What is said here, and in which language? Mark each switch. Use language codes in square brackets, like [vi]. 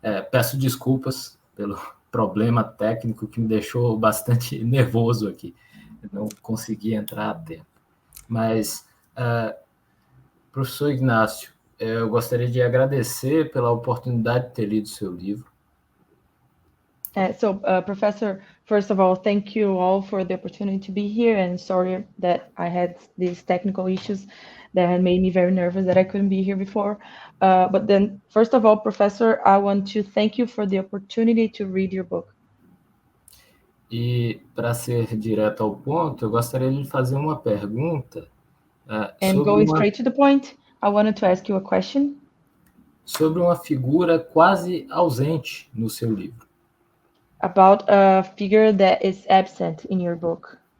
[pt] Peço desculpas pelo problema técnico que me deixou bastante nervoso aqui. Não consegui entrar a tempo. Mas, professor Ignácio, eu gostaria de agradecer pela oportunidade de ter lido seu livro. [en] Professor, first of all, thank you all for the opportunity to be here, and sorry that I had these technical issues that had made me very nervous that I couldn't be here before. But then, first of all, Professor, I want to thank you for the opportunity to read your book. [pt] E, para ser direto ao ponto, eu gostaria de fazer uma pergunta. [en] And going straight to the point, I wanted to ask you a question. [pt] Sobre uma figura quase ausente no seu livro. [en] About a figure that is absent in your book.